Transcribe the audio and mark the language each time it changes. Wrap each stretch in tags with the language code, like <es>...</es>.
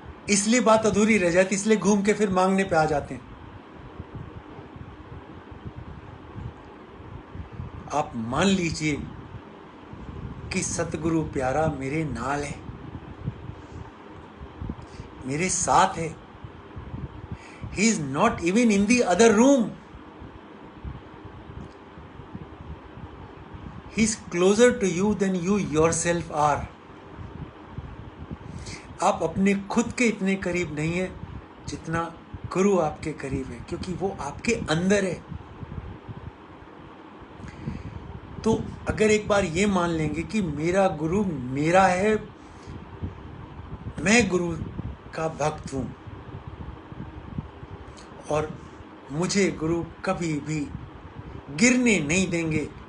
<hi>इसलिए बात अधूरी रह जाती, इसलिए घूम के फिर मांगने पे आ जाते हैं। आप मान लीजिए कि</hi> <pa>सतगुरु प्यारा मेरे नाल है,</pa> <hi>मेरे साथ है,</hi> <en>He is not even in the other room. He is closer to you than you yourself are.</en> <hi>आप अपने खुद के इतने करीब नहीं है जितना गुरु आपके करीब है, क्योंकि वो आपके अंदर है। तो अगर एक बार ये मान लेंगे कि मेरा गुरु मेरा है, मैं गुरु का भक्त हूं और मुझे गुरु कभी भी गिरने नहीं देंगे,</hi>